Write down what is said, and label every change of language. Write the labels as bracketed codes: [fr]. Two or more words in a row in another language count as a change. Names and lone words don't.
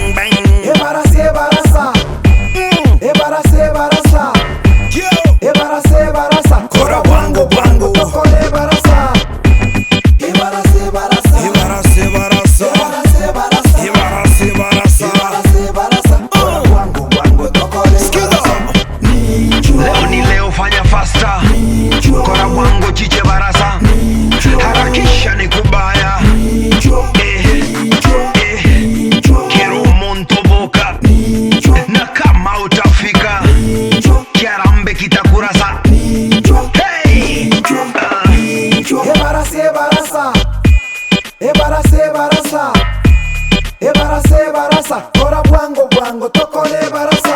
[guz] Ebarasa. Kora bwango, tokole barasa. Ebarasa. Kora bwango, tokole barasa. [sw] Leo ni leo, fanya faster. [guz] Kora bwango chiche barasa. [sw] Harakisha ni kubaya. [guz] Kero monto boka. [sw] Na kama utafika kiarambe kitakurasa. Hey! [guz] Ebarasa. Kora bwango, tokole barasa.